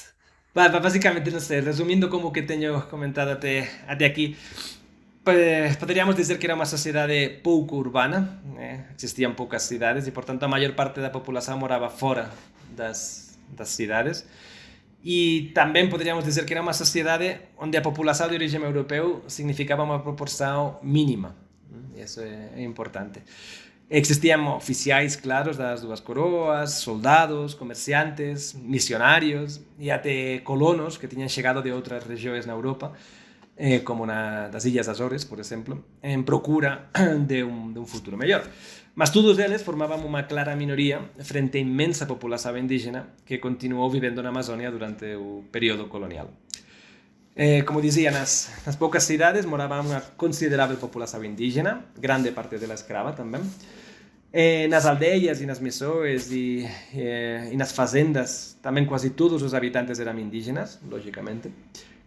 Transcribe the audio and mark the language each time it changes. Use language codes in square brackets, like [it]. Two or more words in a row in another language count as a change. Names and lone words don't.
[pt] Basicamente, não sei, resumindo como que tenho comentado até aqui, poderíamos dizer que era uma sociedade pouco urbana, existiam poucas cidades e, portanto, a maior parte da população morava fora das cidades. E também poderíamos dizer que era uma sociedade onde a população de origem europeu significava uma proporção mínima. Isso é importante. [gl] Existían oficiais claros das dúas coroas, soldados, comerciantes, missionarios e até colonos que tiñan chegado de outras regións na Europa, como das Illas Azores, por exemplo, en procura de un futuro mellor. Mas todos eles formaban unha clara minoría frente á inmensa populación indígena que continuou vivendo na Amazónia durante o período colonial. Como dizía, nas poucas cidades moraba unha considerável populación indígena, grande parte dela escrava tamén. Nas aldeias e nas missões e nas fazendas tamén quase todos os habitantes eran indígenas, lógicamente.